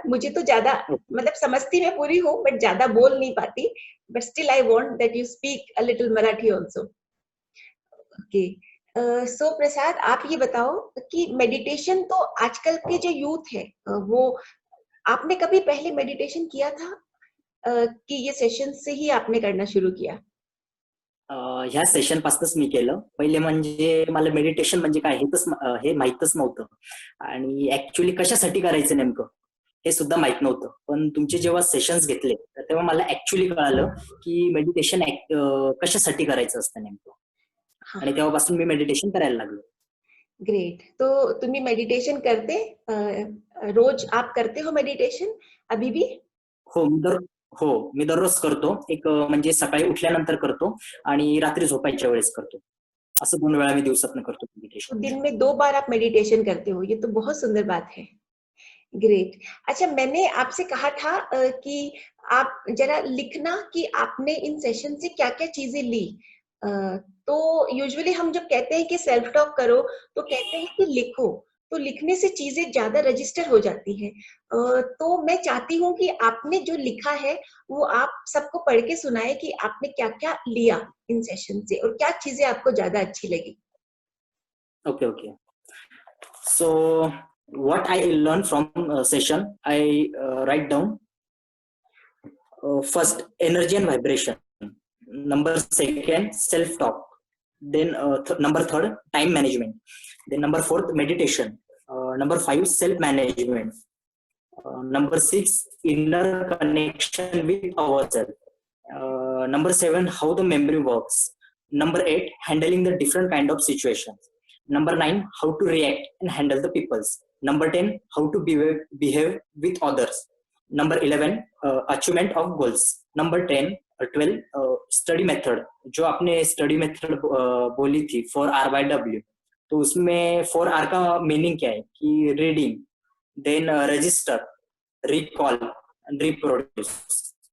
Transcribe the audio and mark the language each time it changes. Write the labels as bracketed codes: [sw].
[hi] मुझे तो ज्यादा मतलब समझती मैं पूरी हूँ बट ज्यादा बोल नहीं पाती, [en] But still I want that you speak a little Marathi also. [hi] Okay, सो प्रसाद आप ये बताओ कि मेडिटेशन तो आजकल के जो यूथ है वो आपने कभी पहले मेडिटेशन किया था कि ये सेशन से ही आपने करना शुरू किया? [mr] ह्या सेशन पासूनच मी केलं. पहिले म्हणजे मला मेडिटेशन म्हणजे काय हे माहीतच नव्हतं, आणि ऍक्च्युली कशासाठी करायचं नेमकं हे सुद्धा माहित नव्हतं. पण तुमचे जेव्हा सेशन्स घेतले, तर तेव्हा मला ऍक्च्युली कळालं की मेडिटेशन कशासाठी करायचं असतं नेमकं. [hi] हाँ, [mr] आणि तेव्हापासून मी मेडिटेशन करायला लागलो. [hi] ग्रेट. तो तुम्ही मेडिटेशन करते रोज आप करते हो मेडिटेशन अभी भी? [mr] हो मी दर हो मी दररोज करतो. एक म्हणजे सकाळी उठल्यानंतर करतो आणि रात्री झोपायच्या वेळेस करतो. असं 2 वेळा मी दिवसातनं करतो तो मेडिटेशन. [hi] दिन में 2 बार आप मेडिटेशन करते हो, ये तो बहुत सुंदर बात है. ग्रेट. अच्छा, मैंने आपसे कहा था कि आप जरा लिखना कि आपने इन सेशन से क्या-क्या चीजें ली. अ, तो यूजुअली हम जब कहते हैं कि सेल्फ टॉक करो, तो कहते हैं कि लिखो. तो लिखने से चीजें ज्यादा रजिस्टर हो जाती है। तो मैं चाहती हूँ कि आपने जो लिखा है वो आप सबको पढ़ के सुनाए कि आपने क्या क्या लिया इन सेशन से और क्या चीजें आपको ज्यादा अच्छी लगी। [en] Okay, okay. So what I learned from session, I write down first energy and vibration. Number second, self talk. Then number third, time management. Then number fourth, meditation. Number five, self management. Number six, inner connection with ourselves. Number seven, how the memory works. Number eight, handling the different kind of situations. Number nine, how to react and handle the peoples. Number 10, how to behave with others. Number 11, achievement of goals. Number 10, 12, [hi] study method. जो आपने study method बोली थी 4RYW, तो उसमें 4R का meaning क्या है कि reading, then register, [en] recall and reproduce.